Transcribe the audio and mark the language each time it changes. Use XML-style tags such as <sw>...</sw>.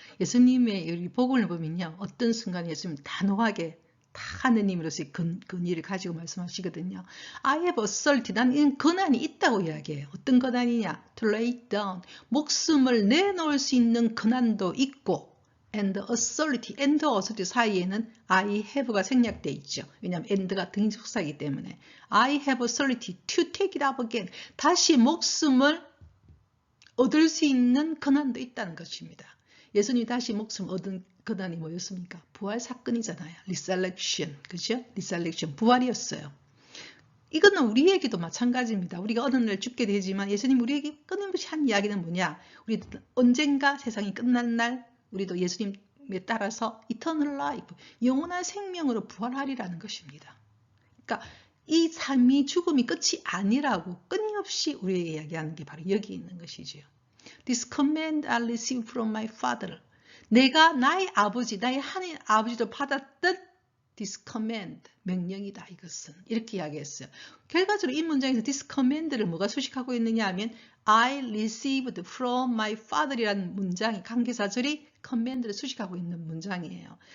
<ko>예수님의 이 복음을 보면요. 어떤 순간에 예수님 단호하게 다 하느님으로서의 근위를 가지고 말씀하시거든요.</ko> <en>I have authority.</en> <ko>난 이런 권한이 있다고 이야기해요. 어떤 권한이냐?</ko> <en>To lay down.</en> <ko>목숨을 내놓을 수 있는 권한도 있고 and authority, and authority 사이에는 I have가 생략되어 있죠. 왜냐하면 and가 등속사이기 때문에</ko> <en>I have authority to take it up again.</en> <ko>다시 목숨을 얻을 수 있는 권한도 있다는 것입니다. 예수님이 다시 목숨 얻은 권한이 뭐였습니까? 부활 사건이잖아요. resurrection, 그죠? resurrection, 부활이었어요. 이거는 우리에게도 마찬가지입니다. 우리가 어느 날 죽게 되지만 예수님 우리에게 끊임없이 한 이야기는 뭐냐? 우리 언젠가 세상이 끝난 날 우리도 예수님에 따라서 이터널 라이프, 영원한 생명으로 부활하리라는 것입니다. 그러니까 이 삶이 죽음이 끝이 아니라고 끊임없이 우리에게 이야기하는 게 바로 여기 있는 것이죠.</ko> <en>This command I received from my father.</en> <ko>내가 나의 아버지, 나의 하나님 아버지도 받았던 this command, 명령이다 이것은. 이렇게 이야기했어요. 결과적으로 이 문장에서 this command를 뭐가 수식하고 있느냐 하면</ko> <en>I received from my father</en> <ko>이라는 문장이 관계사절이 command를 수식하고 있는 문장이에요.</ko>